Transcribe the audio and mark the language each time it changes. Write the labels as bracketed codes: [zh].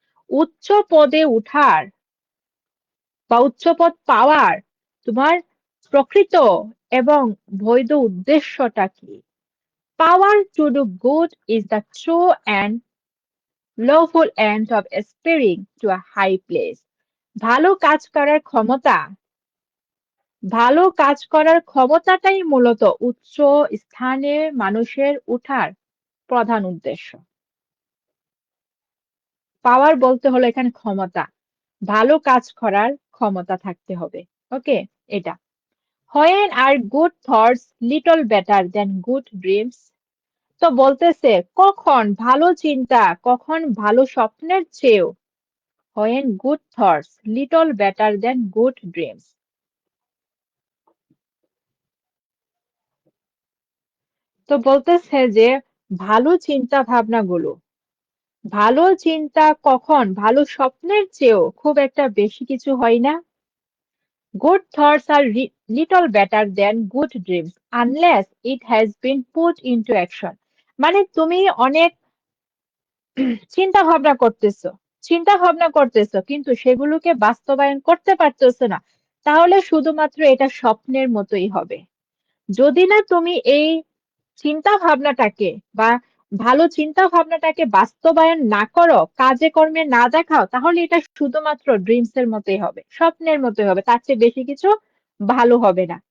[bn] উচ্চ পদে উঠার বা উচ্চ পদ পাওয়ার তোমার প্রকৃত এবং বৈধ উদ্দেশ্যটা কি? [en] Power to do good is the true and lawful end of aspiring to a high place. [bn] ভালো কাজ করার ক্ষমতা ভালো কাজ করার ক্ষমতাটাই মূলত উচ্চ স্থানে মানুষের উঠার প্রধান উদ্দেশ্য। পাওয়ার বলতে হলো এখানে ক্ষমতা, ভালো কাজ করার ক্ষমতা থাকতে হবে। ওকে, এটা। [en] When are good thoughts little better than good dreams? [bn] তো বলতেছে কখন ভালো চিন্তা, কখন ভালো স্বপ্নের চেয়েও, [en] when good thoughts little better than good dreams। [bn] তো বলতেছে যে ভালো চিন্তা ভাবনাগুলো, ভালো চিন্তা কখন ভালো স্বপ্নের চেয়েও খুব একটা বেশি কিছু হয় না। [en] Good thoughts are little better than good dreams unless it has been put into action। [bn] মানে তুমি অনেক চিন্তা ভাবনা করতেছো, চিন্তা ভাবনা করতেছো কিন্তু সেগুলোকে বাস্তবায়ন করতে পারতেছো না, তাহলে শুধুমাত্র এটা স্বপ্নের মতোই হবে। যদি না তুমি এই চিন্তা ভাবনাটাকে বা ভালো চিন্তা ভাবনাটাকে বাস্তবায়ন না করো, কাজে কর্মে না দেখাও, তাহলে এটা শুধুমাত্র ড্রিমস এর মতোই হবে, স্বপ্নের মতোই হবে, তার চেয়ে বেশি কিছু ভালো হবে না।